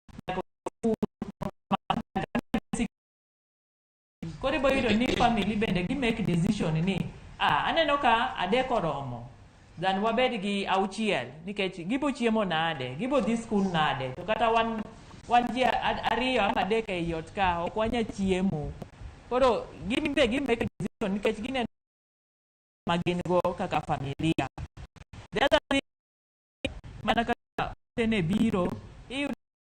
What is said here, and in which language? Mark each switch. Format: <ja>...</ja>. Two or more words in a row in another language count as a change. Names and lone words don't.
<luo>Koro ibo yudo ni family bende gi</luo> <en>make decision</en> <luo>ni aneno ka adek oromo than wabed gi auchiel nikech gibo chiemo nade, gibo dhi skul nade, to kata wan ji ariyo ama adek ei ot ka ok wanya chiemo. Koro gin be gi</luo> <en>make decision</en> <luo>nikech gineno ma gin go kaka familia.</luo> <en>The other thing</en> <luo>mana kaka tene biro iyudo</luo>